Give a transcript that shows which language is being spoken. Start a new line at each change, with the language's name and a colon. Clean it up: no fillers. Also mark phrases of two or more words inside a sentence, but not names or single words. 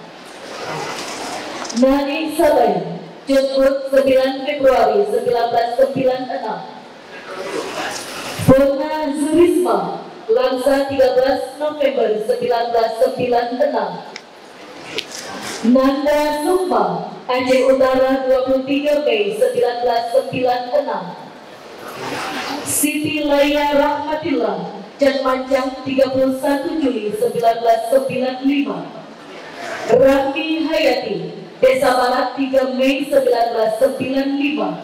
Indonesian: Nani Sabai, Jemput 9 Februari 1996. Bona Zurisma, Langsa 13 November 1996. Nanda Sukma, Aceh Utara 23 Mei 1996. Siti Laya Rahmatillah, Janmancang 31 Juli 1995. Rahmi Hayati, Desa Barat 3 Mei 1995.